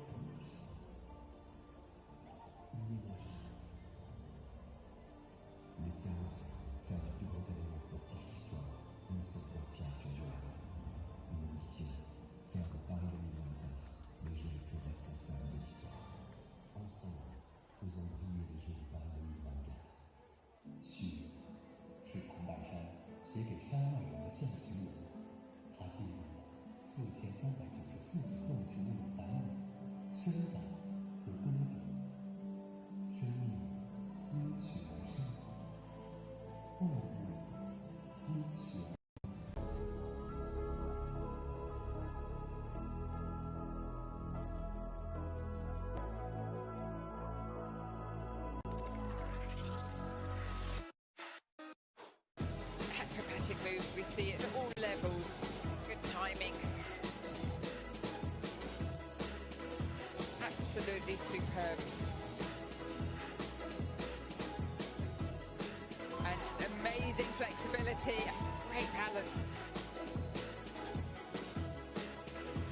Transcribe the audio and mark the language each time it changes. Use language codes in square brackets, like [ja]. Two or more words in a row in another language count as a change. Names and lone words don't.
[fr] Les séances, faire le plus grand événement sportif du soir, une seule inspiration durable. Une mission, faire de Paris 2024 les Jeux les plus responsables de l'histoire. Ensemble, faisons briller les Jeux de Paris 2024. [zh] Sur 是孔百山写给山外人的象形文，它记录了4394种动植物的繁衍、生长和规律。生命因循而生，万物因循而。 [en] Acrobatic moves we see at all levels. Good timing. Absolutely superb. And amazing flexibility, great balance.